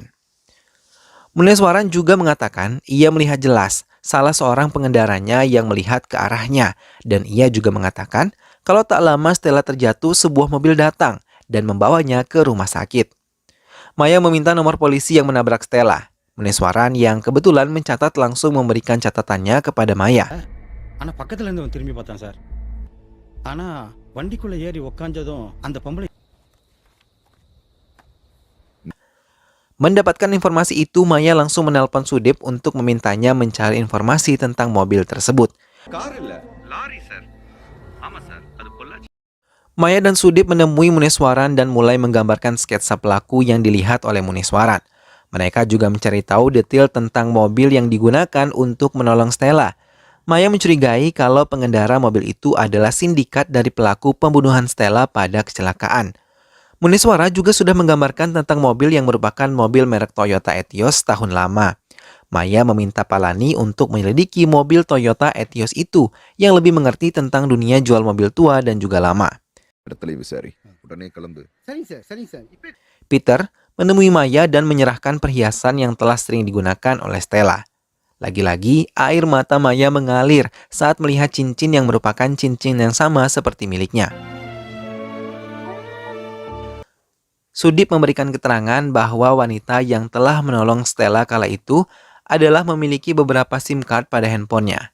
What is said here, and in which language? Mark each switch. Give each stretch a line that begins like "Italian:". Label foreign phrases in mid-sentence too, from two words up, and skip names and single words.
Indonesian: Muneswaran juga mengatakan ia melihat jelas salah seorang pengendaranya yang melihat ke arahnya, dan ia juga mengatakan kalau tak lama Stella terjatuh, sebuah mobil datang dan membawanya ke rumah sakit. Maya meminta nomor polisi yang menabrak Stella. Muneswaran yang kebetulan mencatat langsung memberikan catatannya kepada Maya.
Tamil: ஆனா பக்கத்துல இருந்து திரும்பி பார்த்தான் சார். ஆனா வண்டிக்குள்ள ஏறி உட்கார்ந்ததும் அந்த பொம்பளை.
Indonesian: Mendapatkan informasi itu, Maya langsung menelpon Sudip untuk memintanya mencari informasi tentang mobil tersebut.
Tamil: கார் இல்ல லாரி சார். ஆமா சார்.
Indonesian: Maya dan Sudip menemui Muniswaran dan mulai menggambarkan sketsa pelaku yang dilihat oleh Muniswaran. Mereka juga mencari tahu detail tentang mobil yang digunakan untuk menolong Stella. Maya mencurigai kalau pengendara mobil itu adalah sindikat dari pelaku pembunuhan Stella pada kecelakaan. Muniswara juga sudah menggambarkan tentang mobil yang merupakan mobil merek Toyota Etios tahun lama. Maya meminta Palani untuk menyelidiki mobil Toyota Etios itu yang lebih mengerti tentang dunia jual mobil tua dan juga lama.
Tamil: இடத்துல விசாரி உடனே கிளம்பு. சரிங்க சார்.
Indonesian: Peter menemui Maya dan menyerahkan perhiasan yang telah sering digunakan oleh Stella. Lagi-lagi, air mata Maya mengalir saat melihat cincin yang merupakan cincin yang sama seperti miliknya. Sudip memberikan keterangan bahwa wanita yang telah menolong Stella kala itu adalah memiliki beberapa SIM card pada handphonenya.